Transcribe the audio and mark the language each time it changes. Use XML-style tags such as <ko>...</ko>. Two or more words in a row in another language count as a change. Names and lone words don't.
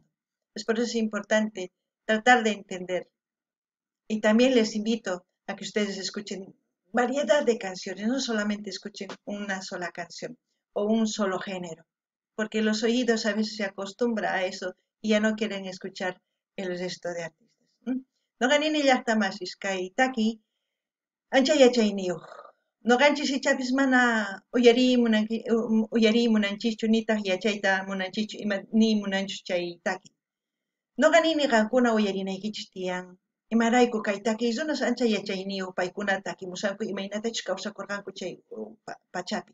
<es>Es por eso es importante tratar de entender. Y también les invito a que ustedes escuchen variedad de canciones, no solamente escuchen una sola canción o un solo género. porque los oídos a veces se acostumbran a eso y ya no quieren escuchar el resto de artistas.</es> <qu>Noqanini llaqtamasis kay taki ancha yachayniyuq. Noqanchis ichapis mana uyarimunanchikchu nitaq yachayta munanchikchu ima ni munanchu chay taki. Noqanini qankuna uyarinaykichis tiyan. Imarayku kay taki runas ancha yachayniyuq paykuna takimusanku imaynatachus kawsakurqanku chay pachapi.</qu>